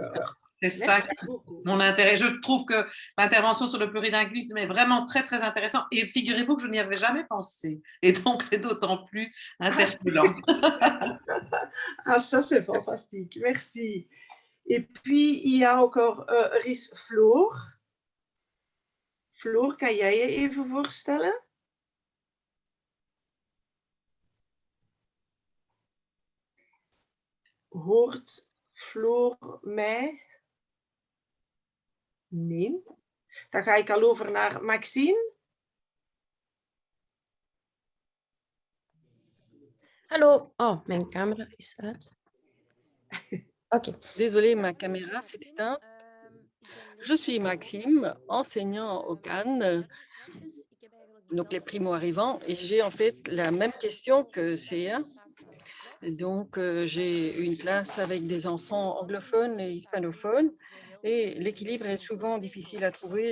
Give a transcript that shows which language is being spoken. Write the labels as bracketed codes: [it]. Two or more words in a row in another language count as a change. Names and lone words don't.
[fr] voilà. C'est ça mon intérêt. Je trouve que l'intervention sur le plurilinguisme est vraiment très, très intéressant. Et figurez-vous que je n'y avais jamais pensé. Et donc, c'est d'autant plus interpellant. Ah, ça, c'est fantastique. Merci. Et puis, il y a encore [nl] er is [fr] Floor. [nl] Floor, kan jij je even voorstellen? Hoort Floor mij? Nee. Dan ga ik al over naar Maxine. Hallo. Oh, mijn camera is uit. OK. [fr] Désolée, ma caméra s'est éteinte. Je suis Maxime, enseignant au Cannes, donc les primo-arrivants, et j'ai en fait la même question que Céa. Donc, j'ai une classe avec des enfants anglophones et hispanophones, et l'équilibre est souvent difficile à trouver.